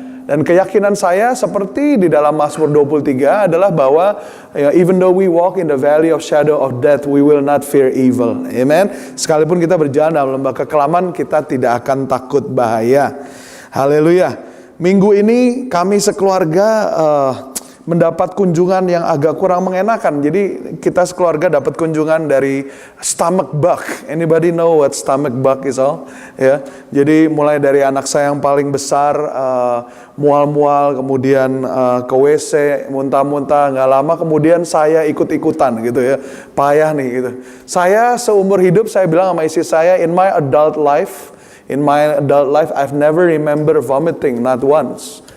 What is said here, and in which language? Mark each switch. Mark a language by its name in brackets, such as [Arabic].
[Indonesian] Dan keyakinan saya seperti di dalam Mazmur 23 adalah bahwa [English] even though we walk in the valley of shadow of death, we will not fear evil. Amen. [Indonesian] Sekalipun kita berjalan dalam lembah kekelaman, kita tidak akan takut bahaya. Haleluya. Minggu ini kami sekeluarga mendapat kunjungan yang agak kurang mengenakan. Jadi kita sekeluarga dapat kunjungan dari stomach bug. [English] Anybody know what stomach bug is all? [Indonesian] Ya. Jadi mulai dari anak saya yang paling besar mual-mual, kemudian ke WC, muntah-muntah, nggak lama kemudian saya ikut-ikutan gitu ya. Payah nih gitu. Saya seumur hidup saya bilang sama istri saya, [English] in my adult life I've never remember vomiting, not once.